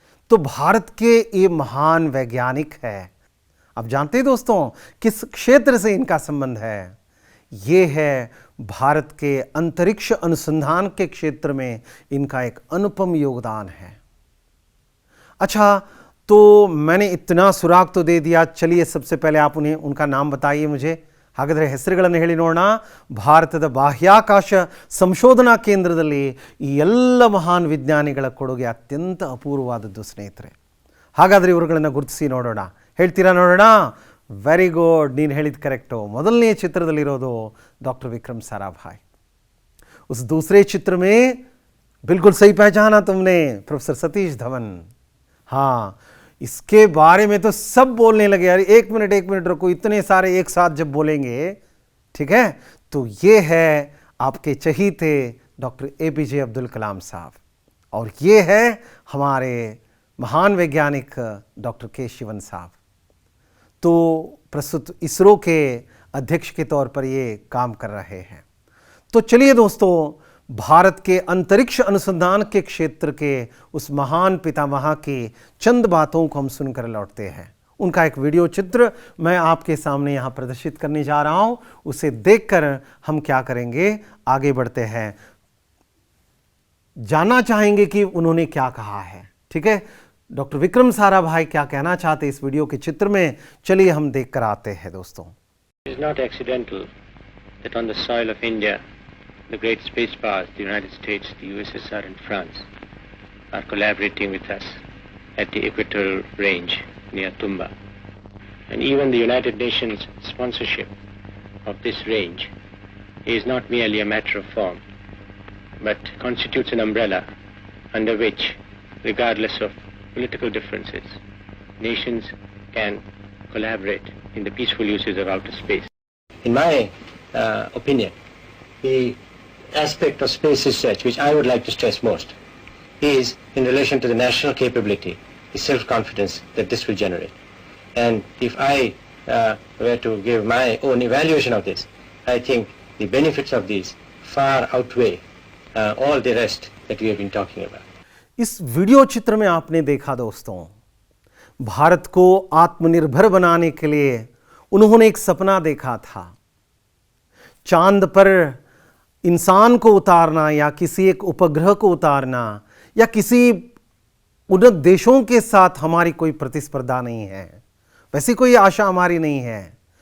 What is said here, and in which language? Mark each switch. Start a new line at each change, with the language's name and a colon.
Hindi: तो भारत के ये महान वैज्ञानिक है। आप जानते हैं दोस्तों किस क्षेत्र से इनका संबंध है? ये है भारत के अंतरिक्ष अनुसंधान के क्षेत्र में इनका एक अनुपम योगदान है। अच्छा, तो मैंने इतना सुराग तो दे दिया, चलिए सबसे पहले आप उन्हें उनका नाम बताइए मुझे।
Kannada: ಹಾಗಾದರೆ ಹೆಸರುಗಳನ್ನು ಹೇಳಿ ನೋಡೋಣ। ಭಾರತದ ಬಾಹ್ಯಾಕಾಶ ಸಂಶೋಧನಾ ಕೇಂದ್ರದಲ್ಲಿ ಈ ಎಲ್ಲ ಮಹಾನ್ ವಿಜ್ಞಾನಿಗಳ ಕೊಡುಗೆ ಅತ್ಯಂತ ಅಪೂರ್ವವಾದದ್ದು ಸ್ನೇಹಿತರೆ। ಹಾಗಾದರೆ ಇವರುಗಳನ್ನು ಗುರುತಿಸಿ ನೋಡೋಣ, ಹೇಳ್ತೀರಾ ನೋಡೋಣ? ವೆರಿ ಗುಡ್, ನೀನು ಹೇಳಿದ ಕರೆಕ್ಟು। ಮೊದಲನೇ ಚಿತ್ರದಲ್ಲಿರೋದು ಡಾಕ್ಟರ್ ವಿಕ್ರಮ್ ಸಾರಾಭಾಯಿ।
Hindi: उस दूसरे चित्र में बिल्कुल सही पहचाना तुमने, प्रोफेसर सतीश धवन। हाँ, इसके बारे में तो सब बोलने लगे, यार एक मिनट रुको, इतने सारे एक साथ जब बोलेंगे, ठीक है। तो ये है आपके चहीते डॉक्टर APJ अब्दुल कलाम साहब, और ये है हमारे महान वैज्ञानिक डॉक्टर K शिवन साहब। तो प्रस्तुत इसरो के अध्यक्ष के तौर पर ये काम कर रहे हैं। तो चलिए दोस्तों, भारत के अंतरिक्ष अनुसंधान के क्षेत्र के उस महान पितामह की चंद बातों को हम सुनकर लौटते हैं। उनका एक वीडियो चित्र मैं आपके सामने यहाँ प्रदर्शित करने जा रहा हूँ, उसे देखकर हम क्या करेंगे, आगे बढ़ते हैं, जानना चाहेंगे कि उन्होंने क्या कहा है। ठीक है, डॉक्टर विक्रम साराभाई क्या कहना चाहते इस वीडियो के चित्र में, चलिए हम देख कर आते हैं दोस्तों।
English: It is not accidental that on the soil of India, the great space powers, the United States, the USSR and France, are collaborating with us at the equatorial range near Tumba. And even the United Nations sponsorship of this range is not merely a matter of form, but constitutes an umbrella under which, regardless of political differences, nations can collaborate in the peaceful uses of outer space. In my opinion, the aspect of space research which I would like to stress most is in relation to the national capability, the self-confidence that this will generate. And if I were to give my own evaluation of this, I think the benefits of these far outweigh all the rest that we have been talking about.
Hindi: इस video चित्र में आपने देखा दोस्तों, भारत को आत्मनिर्भर बनाने के लिए उन्होंने एक सपना देखा था। चांद पर इंसान को उतारना, या किसी एक उपग्रह को उतारना, या किसी उन्नत देशों के साथ हमारी कोई प्रतिस्पर्धा नहीं है, वैसी कोई आशा हमारी नहीं है।